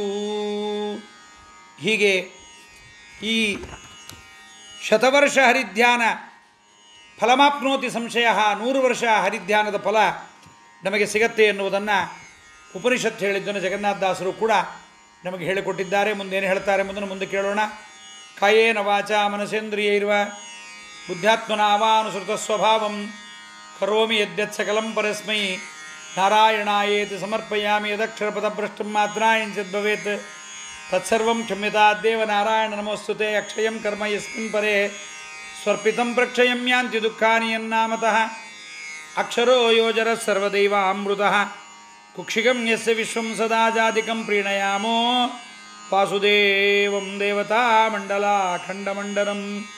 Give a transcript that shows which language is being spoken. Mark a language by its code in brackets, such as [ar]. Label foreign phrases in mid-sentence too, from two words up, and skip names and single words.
[kn] ಹೀಗೆ ಈ [sa] ಶತವರ್ಷ ಹರಿಧ್ಯಾನ ಫಲಮಾಪ್ನೋತಿ ಸಂಶಯ, [kn] 100 ವರ್ಷ ಹರಿಧ್ಯಾನದ ಫಲ ನಮಗೆ ಸಿಗತ್ತೆ ಎನ್ನುವುದನ್ನು ಉಪನಿಷತ್ತು ಹೇಳಿದ್ದನ್ನು ಜಗನ್ನಾಥದಾಸರು ಕೂಡ ನಮಗೆ ಹೇಳಿಕೊಟ್ಟಿದ್ದಾರೆ. ಮುಂದೇನು ಹೇಳ್ತಾರೆ ಎಂಬುದನ್ನು ಮುಂದೆ ಕೇಳೋಣ. [sa] ಕಾಯೇನ ವಾಚಾ ಮನಸೇಂದ್ರಿಯೈರ್ವ ಬುದ್ಧ್ಯಾತ್ಮನಾವಾನುಸೃತ ಸ್ವಭಾವಂ ಕರೋಮಿ ಯದ್ಯತ್ ಸಕಲಂ ಪರಸ್ಮೈ ನಾರಾಯಣಾಯೇತಿ ಸಮರ್ಪಯಾಮಿ. ಯದಕ್ಷರಪದಭ್ರಷ್ಟಂ ಮಾತ್ರಾಯಂಚಿತ್ ಭವೇತ್ ತತ್ಸರ್ವಂ ಕ್ಷಮ್ಯತಾದ್ದೇವ ನಾರಾಯಣ ನಮೋಸ್ತುತೆ. ಅಕ್ಷಯಂ ಕರ್ಮ ಯಸ್ಮಿನ್ ಪರೇ ಸ್ವರ್ಪಿತಂ ಪ್ರಕ್ಷಯಂ ಯಾಂತಿ ದುಃಖಾನಿ ಯನ್ನಾಮತಃ ಅಕ್ಷರೋ ಯೋಜರ ಸರ್ವದೈವ ಅಮೃತಃ ಕುಕ್ಷಿಗಂ ಯಸ್ಯ ವಿಶ್ವಂ ಸದಾ ಜಾತಿಕಂ ಪ್ರೀಣಯಾಮೋ ವಾಸುದೇವಂ ದೇವತಾ ಮಂಡಲ ಖಂಡಮಂಡಲಂ.